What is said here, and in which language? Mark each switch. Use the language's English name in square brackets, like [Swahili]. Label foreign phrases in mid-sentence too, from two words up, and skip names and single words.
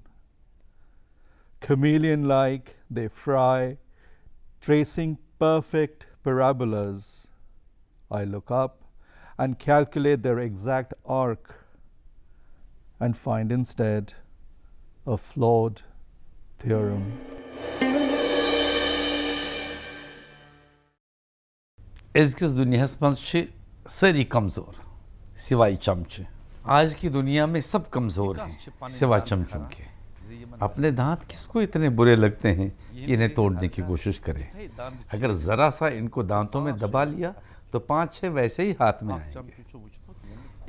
[English] Chameleon-like they fry, tracing perfect parabolas. I look up and calculate their exact arc and find instead a flawed theorem. [Kashmiri] अज़किस दुनियास मज सारी कमज़ोर सिवाय चमचे। [Hindi] आज की दुनिया में सब कमज़ोर हैं सिवाय चमचों के। अपने दांत किसको इतने बुरे लगते हैं कि इन्हें तोड़ने की कोशिश करें। अगर ज़रा सा इनको दांतों में दबा लिया तो 5-6 वैसे ही हाथ में आएंगे।